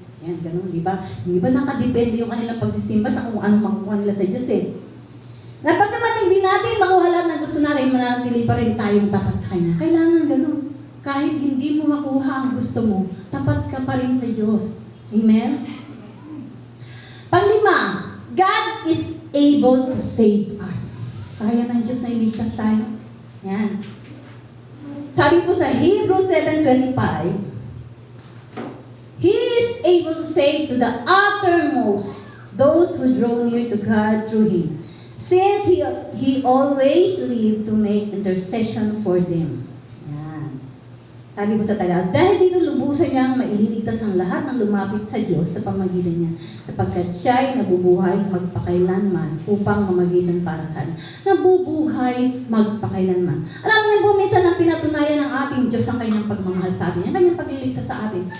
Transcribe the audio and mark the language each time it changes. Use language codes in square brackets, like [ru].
[tl] Yan, ganun, di ba? Hindi ba nakadepende yung kanilang pagsisimba sa kung anong makukuha nila sa Diyos eh. Na pag naman hindi natin makuha lahat na gusto natin, manatili pa rin tayong tapat sa Kanya. Kailangan ganun. Kahit hindi mo makuha ang gusto mo, tapat ka pa rin sa Diyos. Amen? [en] Panglima, God is able to save us. [tl] Kaya ng Diyos na iligtas tayo. Yan. Sabi po sa [en] Hebrews 7:25, He is able to save to the uttermost those who draw near to God through Him, since He always lived to make intercession for them. [tl] Yan. Sabi po sa Tagalog, dahil dito lubusan niyang maililigtas ang lahat ng lumapit sa Diyos sa pamagitan niya, sapagkat siya ay nabubuhay magpakailanman upang mamagitan para sa atin. Nabubuhay magpakailanman. Alam niyo po, minsan ang pinatunayan ng ating Diyos ang kanyang pagmamahal sa atin, ang kanyang pagliligtas sa atin.